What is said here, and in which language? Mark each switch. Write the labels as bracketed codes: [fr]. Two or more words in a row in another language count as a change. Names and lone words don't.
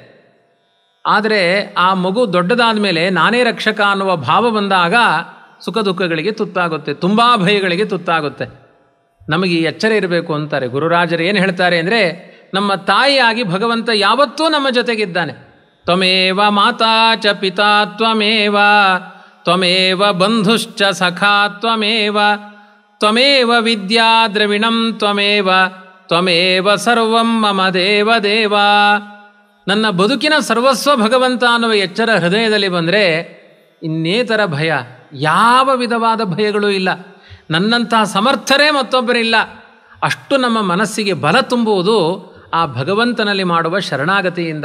[kn] ಆದರೆ ಆ ಮಗು ದೊಡ್ಡದಾದ ಮೇಲೆ ನಾನೇ ರಕ್ಷಕ ಅನ್ನುವ ಭಾವ ಬಂದಾಗ ಸುಖ ದುಃಖಗಳಿಗೆ ತುತ್ತಾಗುತ್ತೆ, ತುಂಬ ಭಯಗಳಿಗೆ ತುತ್ತಾಗುತ್ತೆ. ನಮಗೆ ಈ ಎಚ್ಚರ ಇರಬೇಕು ಅಂತಾರೆ ಗುರುರಾಜರು. ಏನು ಹೇಳ್ತಾರೆ ಅಂದರೆ, ನಮ್ಮ ತಾಯಿಯಾಗಿ ಭಗವಂತ ಯಾವತ್ತೂ ನಮ್ಮ ಜೊತೆಗಿದ್ದಾನೆ. [sa] ತ್ವಮೇವ ಮಾತಾ ಚ ಪಿತಾ ತ್ವಮೇವ ತ್ವಮೇವ ಬಂಧುಶ್ಚ ಸಖಾ ತ್ವಮೇವ ತ್ವಮೇವ ವಿದ್ಯಾ ದ್ರವಿಣಂ ತ್ವಮೇವ ತ್ವಮೇವ ಸರ್ವಂ ಮಮ ದೇವ ದೇವ. [kn] ನನ್ನ ಬದುಕಿನ ಸರ್ವಸ್ವ ಭಗವಂತ ಅನ್ನುವ ಎಚ್ಚರ ಹೃದಯದಲ್ಲಿ ಬಂದರೆ ಇನ್ನೇತರ ಭಯ, ಯಾವ ವಿಧವಾದ ಭಯಗಳೂ ಇಲ್ಲ. ನನ್ನಂತಹ ಸಮರ್ಥರೇ ಮತ್ತೊಬ್ಬರಿಲ್ಲ. ಅಷ್ಟು ನಮ್ಮ ಮನಸ್ಸಿಗೆ ಬಲ ತುಂಬುವುದು ಆ ಭಗವಂತನಲ್ಲಿ ಮಾಡುವ ಶರಣಾಗತಿಯಿಂದ.